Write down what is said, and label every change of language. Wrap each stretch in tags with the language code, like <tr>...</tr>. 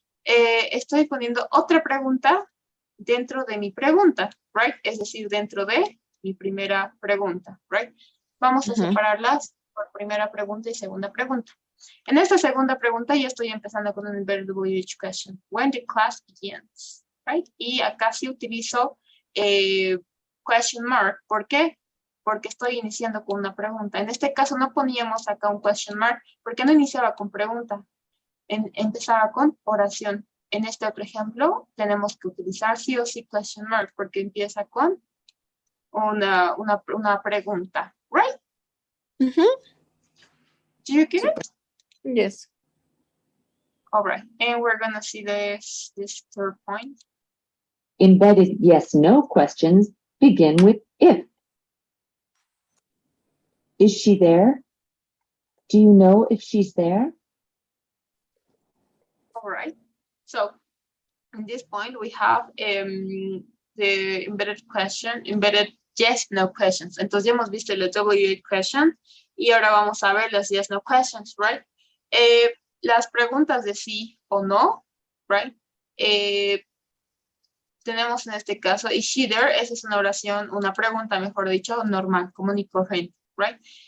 <es>Estoy poniendo otra pregunta dentro de mi pregunta, right? Es decir, dentro de mi primera pregunta, right? Vamos a separarlas por primera pregunta y segunda pregunta. En esta segunda pregunta ya estoy empezando con un embedded WH question.</es> <en>When the class begins, right?</en> <es>Y acá sí utilizo question mark. ¿Por qué? Porque estoy iniciando con una pregunta. En este caso no poníamos acá un question mark porque no iniciaba con pregunta. Empezaba con oración. En este otro ejemplo, tenemos que utilizar sí o sí question mark porque empieza con una pregunta, right?</es> <en>Do you get it? Yes. All right, and we're gonna see this third point. Embedded yes/no questions begin with if. Is she there? Do you know if she's there? All right, so in this point we have the embedded yes/no questions.</en> <es>Entonces ya hemos visto el WH question y ahora vamos a ver las yes/no questions, right? Las preguntas de sí o no, right? Tenemos en este caso,</es> <en>is she there?</en> <es>Esa es una oración, una pregunta, mejor dicho, normal, común y corriente, right?</es>